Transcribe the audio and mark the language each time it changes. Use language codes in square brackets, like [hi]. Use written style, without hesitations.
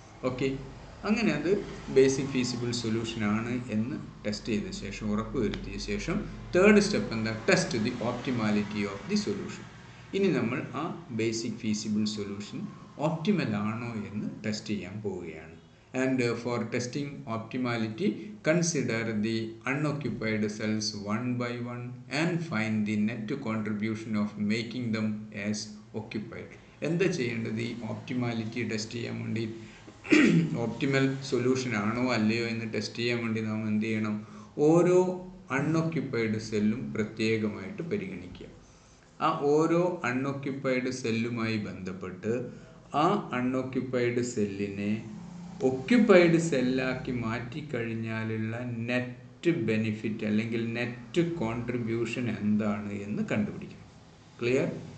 [ml] Okay, അങ്ങനെ അത് basic feasible solution ആണ് എന്ന് ടെസ്റ്റ് ചെയ്ത ശേഷം, ഉറപ്പ് വരുത്തിയ ശേഷം തേർഡ് സ്റ്റെപ്പ് എന്താ? [en] Test the optimality of the solution. [ml] ഇനി നമ്മൾ ആ ബേസിക് ഫീസിബിൾ സൊല്യൂഷൻ ഓപ്റ്റിമൽ ആണോ എന്ന് ടെസ്റ്റ് ചെയ്യാൻ പോവുകയാണ്. [en] And for testing optimality, consider the unoccupied cells one by one and find the net contribution of making them as occupied. [ml] എന്താ ചെയ്യേണ്ടത്? ഈ ഓപ്റ്റിമാലിറ്റി ടെസ്റ്റ് ചെയ്യാൻ വേണ്ടി, ഓപ്റ്റിമൽ സൊല്യൂഷൻ ആണോ അല്ലയോ എന്ന് ടെസ്റ്റ് ചെയ്യാൻ വേണ്ടി നാം എന്ത് ചെയ്യണം? ഓരോ അൺഒക്യുപ്പൈഡ് സെല്ലും പ്രത്യേകമായിട്ട് പരിഗണിക്കുക. ആ ഓരോ അൺഒക്യുപ്പൈഡ് സെല്ലുമായി ബന്ധപ്പെട്ട് ആ അൺഒക്യുപ്പൈഡ് സെല്ലിനെ ഒക്യുപ്പൈഡ് സെല്ലാക്കി മാറ്റിക്കഴിഞ്ഞാലുള്ള നെറ്റ് ബെനിഫിറ്റ് അല്ലെങ്കിൽ നെറ്റ് കോൺട്രിബ്യൂഷൻ എന്താണ് എന്ന് കണ്ടുപിടിക്കണം. ക്ലിയർ?